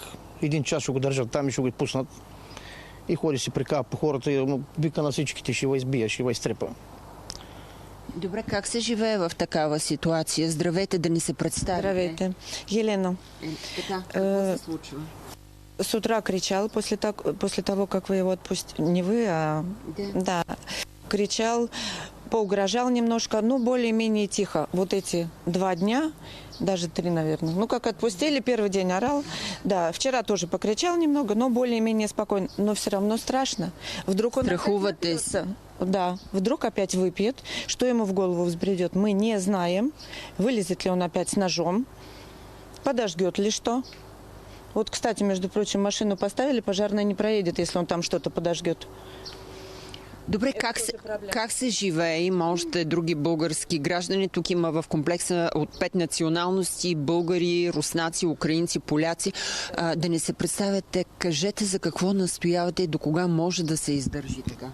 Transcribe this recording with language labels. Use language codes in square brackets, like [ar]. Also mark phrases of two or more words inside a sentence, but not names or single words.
[bg] 1 час ще го държат там и ще го пуснат. И ходи си прикава по хората и вика на всичките, ще ва избия, ще ва изтрепа. Добре, как се живее в такава ситуация? Здравейте, да ни се представите. Здравейте. Елена. Така, какво се случва? [ru] С утра кричал, после того, как вы его отпустили. Не вы, а... Да. Кричал, поугрожал немножко, но более-менее тихо. Вот эти 2 дня, даже 3, наверное. Ну, как отпустили, первый день орал. Да, вчера тоже покричал немного, но более-менее спокойно. Но все равно страшно. Вдруг он [bg] Страхуватесь? [ru] Да, вдруг опять выпьет. Что ему в голову взбредет, мы не знаем. Вылезет ли он опять с ножом, подожгет ли что. Вот, кстати, между прочим, машину поставили, пожарная не проедет, если он там что-то подожгет. [bg] Добре, как се живее? Има още други български граждани. Тук има в комплекса от 5 националности, българи, руснаци, украинци, поляци. Да не се представяте, кажете за какво настоявате и до кога може да се издържи така?